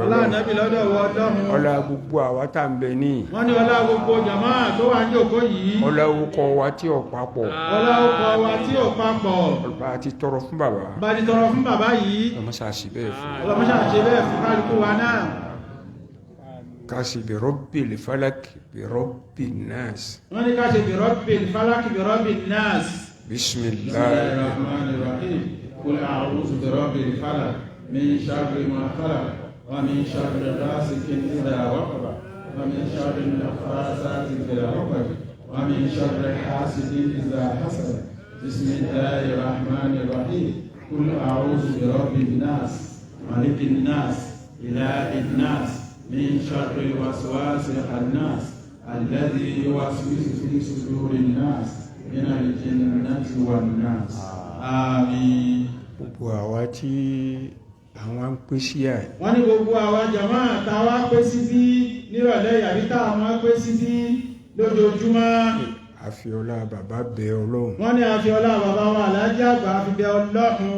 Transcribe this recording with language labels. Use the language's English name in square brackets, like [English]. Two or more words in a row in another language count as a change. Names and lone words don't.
[Yoruba] ọlá ànábì lọ́dọ̀ wọ ọlọ́run. ọlá gbogbo àwa tá ń bẹ ní wọ́n ní ọlá gbogbo jàmá tó wà ní òkó yìí. ọlá orúkọ wa tí ò papọ̀ ọlá ọkọ̀ wa tí ò papọ̀. ọba ti tọrọ fún bàbá bá ti tọrọ fún bàbá yìí. ọmọ sàṣì bẹ́ẹ̀ fún ọlọ́mọṣà ṣe bẹ́ẹ̀ fún kálukú wa náà. [Arabic] kasi برب الفلق برب الناس [Yoruba] wọ́n ní ká ṣe [Arabic] برب الفلق برب الناس. bismillah الرحمن الرحيم قل أعوذ برب الفلق من شر ما خلق ومن شر غاسق إذا وقب ومن شر النفاثات في العقد ومن شر حاسد إذا حسد بسم الله الرحمن الرحيم قل أعوذ برب الناس ملك الناس إله الناس من شر الوسواس الخناس الذي يوسوس في صدور الناس من الجنة والناس. [Yoruba] Àmín. gbogbo àwa tí àwọn ń pè sí à wọ́n ní gbogbo àwa jàmá táwa pé síbí nírọ̀lẹ́ yàrí táwọn pé síbí lójoojúmọ́. àfiọlá bàbá bẹ ọlọ́run wọ́n ní àfiọlá bàbá wa alájí àgbà fi bẹ ọlọ́run.